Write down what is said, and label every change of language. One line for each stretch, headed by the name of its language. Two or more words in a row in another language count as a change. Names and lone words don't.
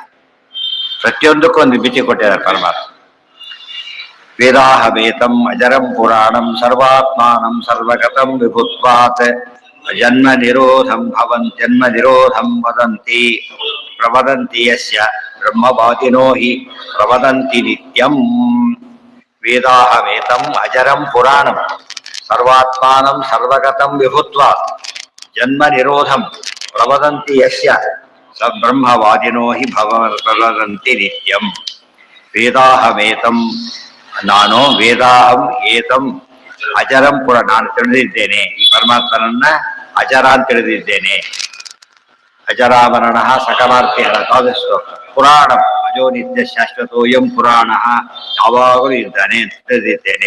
Kannada: ಪ್ರತಿಯೊಂದಕ್ಕೂ ಒಂದು ಮಿತಿ ಕೊಟ್ಟಿದ್ದಾರೆ ಪರಮಾತ್ಮ.
Sanskrit: ವೇದಾಹವೇತಂ ಅಜರಂ ಪುರಾಣಂ ಸರ್ವಾತ್ಮಾನಂ ಸರ್ವಗತಂ ವಿಭುತ್ವಾತ್ ಜನ್ಮ ನಿರೋಧಂ ವದಂತಿ ಪ್ರವದಂತಿ ಯಸ್ಯ ಬ್ರಹ್ಮವಾದಿನೋ ಹಿ ಪ್ರವದಂತಿ ನಿತ್ಯಂ. ವೇದಾಹವೇತಂ ಅಜರಂ ಪುರಾಣಂ ಸರ್ವಾತ್ಮಾನಂ ಸರ್ವಗತಂ ವಿಭುತ್ವಾತ್ ಜನ್ಮ ನಿರೋಧಂ ಪ್ರವದಂತಿ ಯಸ್ಯ ಸ ಬ್ರಹ್ಮವಾದಿನೋ ಹಿ ಪ್ರವದಂತಿ ನಿತ್ಯಂ. ವೇದಾಹಮೇತಂ,
Kannada: ನಾನು
Sanskrit: ವೇದಾಹಂ ಏತಂ ಅಜರಂ ಪುರ,
Kannada: ನಾನು ತಿಳಿದಿದ್ದೇನೆ ಈ ಪರಮಾತ್ಮನನ್ನ ಅಜರ ಅಂತ ತಿಳಿದಿದ್ದೇನೆ. ಅಜರಾಮರಣ ಸಕಲಾರ್ಥಿ ಶ್ಲೋಕ.
Sanskrit: ಪುರಾಣಂ ಅಜೋ ನಿತ್ಯ ಶಾಶ್ವತೋಯಂ ಪುರಾಣ,
Kannada: ಯಾವಾಗಲೂ ಇದ್ದಾನೆ ಅಂತ ತಿಳಿದಿದ್ದೇನೆ.